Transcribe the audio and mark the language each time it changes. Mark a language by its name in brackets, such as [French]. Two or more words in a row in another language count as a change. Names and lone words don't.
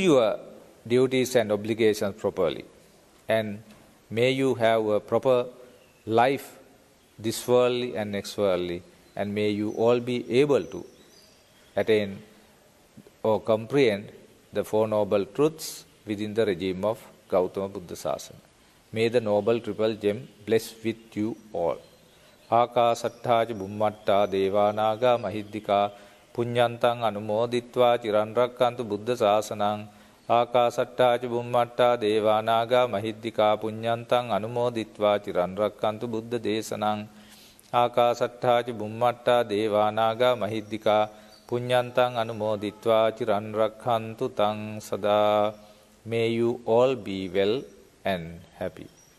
[English] your duties and obligations properly, and may you have a proper life this worldly and next worldly, and may you all be able to attain or comprehend the 4 noble truths within the regime of Gautama Buddha Sasana. May the noble triple gem bless with you all. [Pali] Akasatthaja bummatta devanaga mahiddika punyantang anumoditva chiran rakkantu Buddha Sasanang. Akasatthaja bummatta devanaga mahiddika punyantang anumoditva chiran rakkantu Buddha Desanang. ආකාසට්ඨා ච බුම්මට්ඨා දේවා නාග මහිද්దికා පුඤ්ඤන්තං අනුමෝදිත්වා චිරන් රක්ඛන්තු තං සදා. [English] May you all be well and happy.